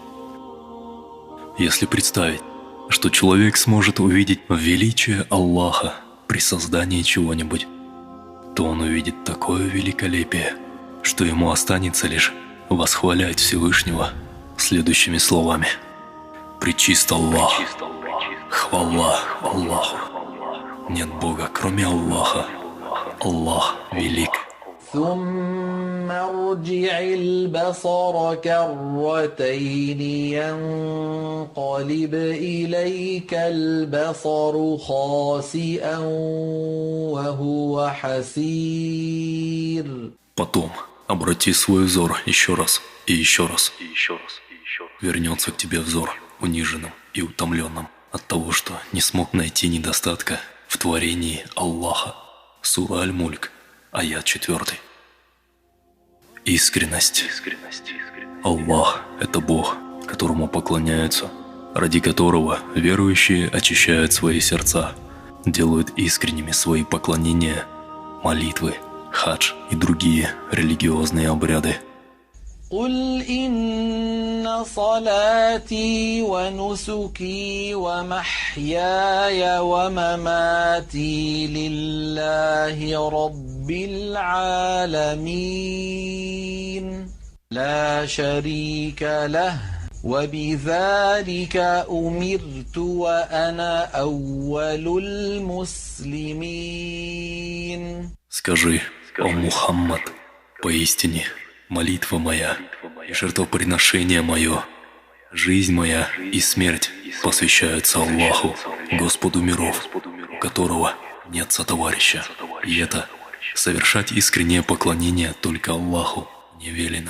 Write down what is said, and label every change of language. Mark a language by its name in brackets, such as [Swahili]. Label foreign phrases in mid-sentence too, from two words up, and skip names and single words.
[Russian] Если представить, что человек сможет увидеть величие Аллаха при создании чего-нибудь, то он увидит такое великолепие, что ему останется лишь восхвалять Всевышнего следующими словами: «Пречист Аллах, хвала Аллаху, нет Бога, кроме Аллаха, Аллах велик». [Arabic] ثم ارجع البصر كرتين ينقلب إليك البصر خاسئا وهو حسير. [Russian] Потом обрати свой взор еще раз и еще раз. Вернется к тебе взор униженным и утомленным от того, что не смог найти недостатка в творении Аллаха. Сура Аль-Мульк, аят 4. Искренность. Аллах – это Бог, которому поклоняются, ради которого верующие очищают свои сердца, делают искренними свои поклонения, молитвы, хадж и другие религиозные обряды. [Arabic] قل إن صلاتي ونسكي ومحياي ومماتي لله رب العالمين لا شريك له وبذلك أمرت وأنا أول المسلمين. [Russian] Скажи, о Мухаммад, поистине молитва моя, жертвоприношение мое, жизнь моя и смерть посвящаются Аллаху, Господу миров, у которого нет сотоварища. И это совершать искреннее поклонение только Аллаху не велено.